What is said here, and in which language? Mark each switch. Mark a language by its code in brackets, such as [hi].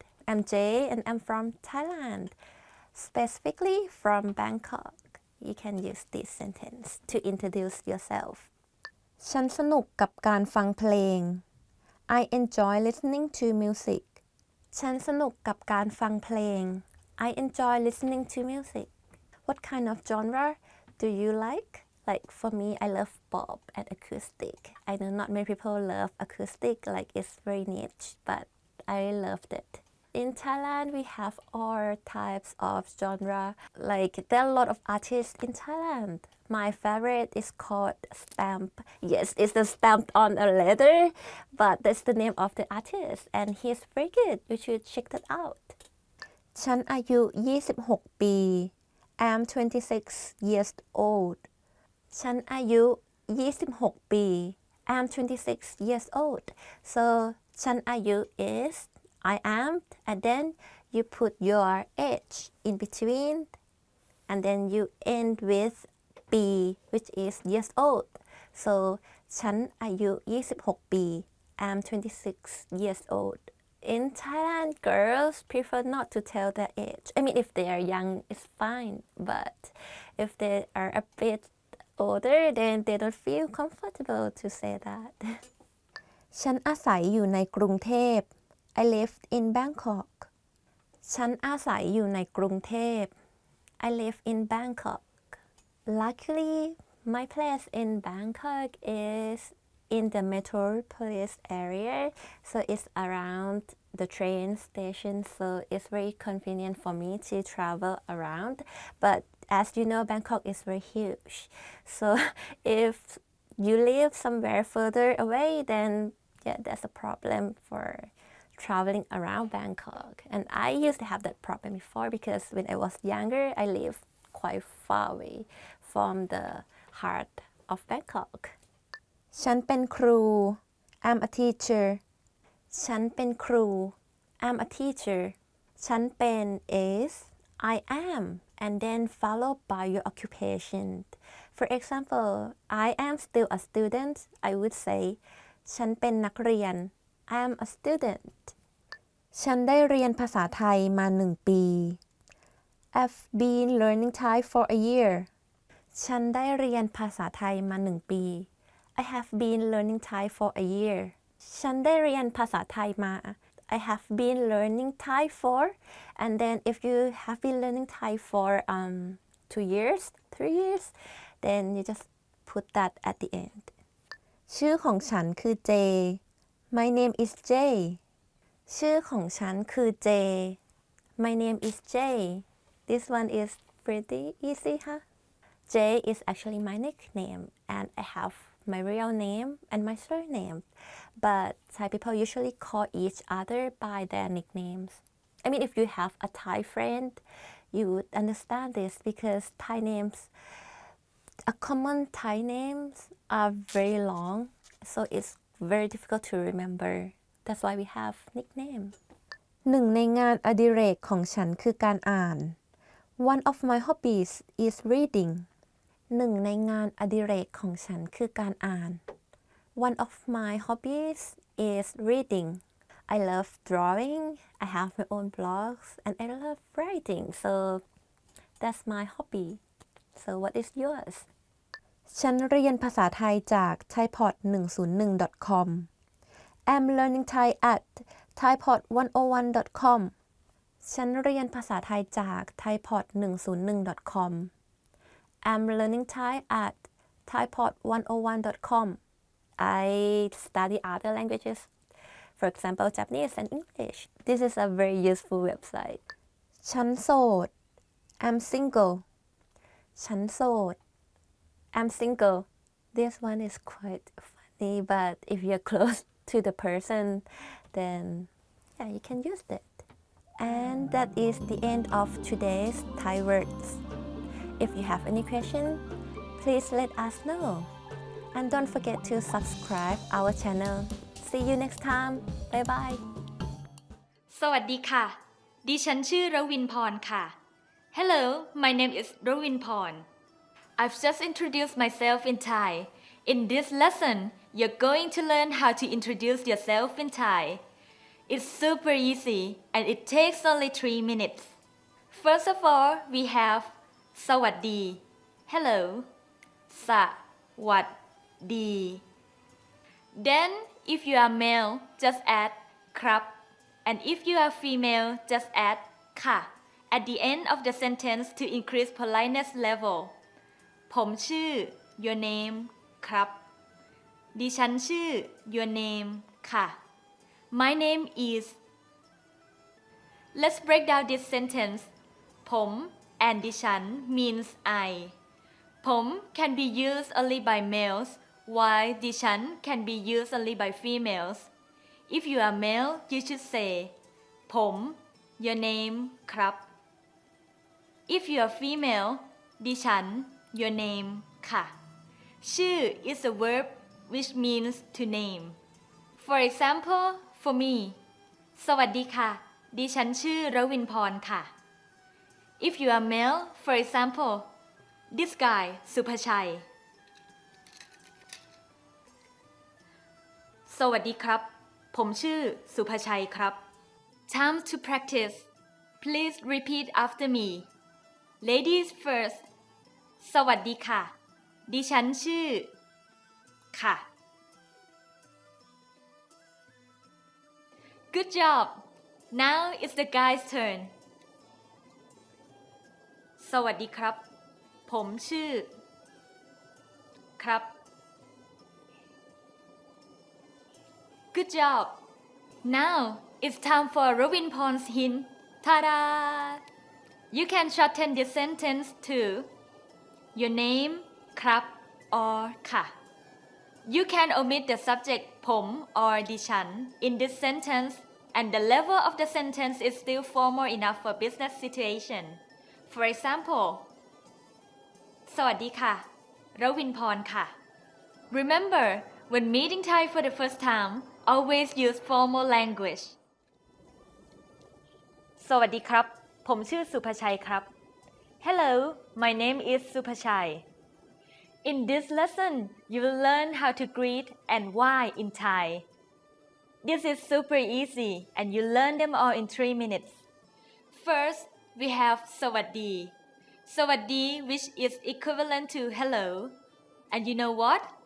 [en] I'm Jay and I'm from Thailand, specifically from Bangkok. You can use this sentence to introduce yourself. [th] ฉันสนุกกับการฟังเพลง [en] I enjoy listening to music. [th] ฉันสนุกกับการฟังเพลง [en] I enjoy listening to music. What kind of genre do you like? Like for me, I love pop and acoustic. I know not many people love acoustic, like it's very niche, but I loved it. In Thailand, we have all types of genre. Like there are a lot of artists in Thailand. My favorite is called Stamp. Yes, it's the stamped on a letter, but that's the name of the artist, and he's very good. You should check that out. [th] ฉันอายุ 26 ปี [en] I'm 26 years old. [th] ฉันอายุ 26 ปี [en] I'm 26 years old. So [th] ฉันอายุ [en] is I am, and then you put your age in between, and then you end with B, which is years old. So [th] ฉันอายุ 26 ปี [en] I'm 26 years old. In Thailand, girls prefer not to tell their age. I mean, if they are young, it's fine. But if they are a bit older, then they don't feel comfortable to say that. [th] ฉันอาศัยอยู่ในกรุงเทพ [en] I live in Bangkok. [th] ฉันอาศัยอยู่ในกรุงเทพ [en] I live in Bangkok. Luckily, my place in Bangkok is in the metropolis area, so it's around the train station, so it's very convenient for me to travel around. But as you know, Bangkok is very huge, so if you live somewhere further away, then yeah, that's a problem for traveling around Bangkok. And I used to have that problem before because when I was younger, I lived quite far away from the heart of Bangkok. [th] ฉันเป็นครู [en] I'm a teacher. [th] ฉันเป็นครู [en] I'm a teacher. [th] ฉันเป็น [en] is I am, and then followed by your occupation. For example, I am still a student. I would say [th] ฉันเป็นนักเรียน [en] I'm a student. [th] ฉันได้เรียนภาษาไทยมา 1 ปี [en] I've been learning Thai for a year. [th] ฉันได้เรียนภาษาไทยมา 1 ปี [en] I have been learning Thai for a year. [th] ฉันได้เรียนภาษาไทยมา [en] I have been learning Thai for, and then if you have been learning Thai for 2 years, 3 years, then you just put that at the end. [th] ชื่อของฉันคือ J. [en] My name is J. [th] ชื่อของฉันคือ J. [en] My name is J. This one is pretty easy, huh? J is actually my nickname, and I have my real name and my surname. But Thai people usually call each other by their nicknames. I mean, if you have a Thai friend, you would understand this because Thai names, a common Thai names are very long, so it's very difficult to remember. That's why we have nicknames. [th] หนึ่งในงานอดิเรกของฉันคือการอ่าน [en] One of my hobbies is reading. [th] หนึ่งในงานอดิเรกของฉันคือการอ่าน [en] One of my hobbies is reading. I love drawing. I have my own blogs, and I love writing. So that's my hobby. So what is yours? [th] ฉันเรียนภาษาไทยจาก thaipod101.com. [en] I'm learning Thai at thaipod101.com. [th] ฉันเรียนภาษาไทยจาก thaipod101.com. [en] I'm learning Thai at thaipod101.com. I study other languages, for example, Japanese and English. This is a very useful website. [th] ฉันโสด [en] I'm single. [th] ฉันโสด [en] I'm single. This one is quite funny, but if you're close to the person, then yeah, you can use that. And that is the end of today's Thai words. If you have any question, please let us know. And don't forget to subscribe our channel. See you next time. Bye bye. [th] สวัสดีค่ะ ดิฉันชื่อรวินพรค่ะ [en] Hello, my name is Ravin Porn. I've just introduced myself in Thai. In this lesson, you're going to learn how to introduce yourself in Thai. It's super easy and it takes only 3 minutes. First of all, we have สวัสดี Hello. สวัสดี Then, if you are male, just add ครับ and if you are female, just add ค่ะ at the end of the sentence to increase politeness level. [th] ผมชื่อ [en] your name ครับ [th] ดิฉันชื่อ [en] your name ค่ะ My name is. Let's break down this sentence. ผม and ดิฉัน means I. ผม can be used only by males, while ดิฉัน can be used only by females. If you are male, you should say ผม your name ครับ If you are female, ดิฉัน your name ค่ะ ชื่อ is a verb which means to name. For example, for me, [th] สวัสดีค่ะ ดิฉันชื่อรวินพรค่ะ [en] If you are male, for example, this guy สุภชัย [th] สวัสดีครับ ผมชื่อสุภชัยครับ [en] Time to practice. Please repeat after me. Ladies first. [th] สวัสดีค่ะ ดิฉันชื่อ ค่ะ [en] Good job. Now it's the guy's turn. [th] สวัสดีครับ ผมชื่อ ครับ [en] Good job. Now it's time for Ravin Porn's hint. Ta-da! You can shorten this sentence to your name, ครับ or ค่ะ You can omit the subject ผม or ดิฉัน in this sentence, and the level of the sentence is still formal enough for business situation. For example, [th] สวัสดีค่ะ รวินพรค่ะ [en] Remember, when meeting Thai for the first time, always use formal language. [th] สวัสดีครับ ผมชื่อสุภชัยครับ [en] Hello, my name is Supachai. In this lesson, you will learn how to greet and why in Thai. This is super easy and you learn them all in 3 minutes. First, we have สวัสดี สวัสดี which is equivalent to hello. And you know what?